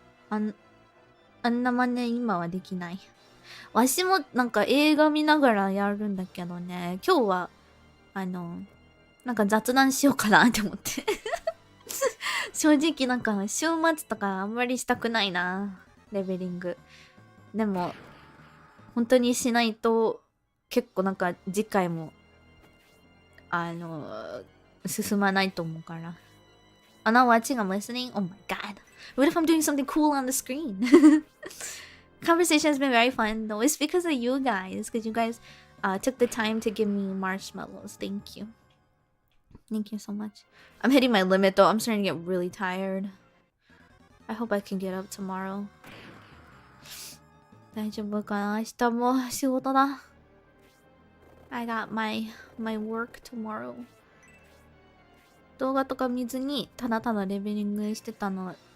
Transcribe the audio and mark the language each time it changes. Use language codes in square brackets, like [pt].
[ja] あんな真似今はできない。わしもなんか映画見ながらやるんだけどね、今日はなんか雑談しようかなって思って正直なんか週末とかあんまりしたくないな、レベリング。でも本当にしないと結構なんか次回も進まないと思うから。 [en] I'm not watching, I'm listening. Oh my god. What if I'm doing something cool on the screen? Conversation has been very fun though. It's because of you guys. Because you guys took the time to give me marshmallows. Thank you. Thank you so much. I'm hitting my limit though. I'm starting to get really tired. I hope I can get up tomorrow. [ja] 大丈夫かな？明日も仕事だ。 [en] I got my work tomorrow. [ja] 動画とか見ずにただただレベリングしてたの。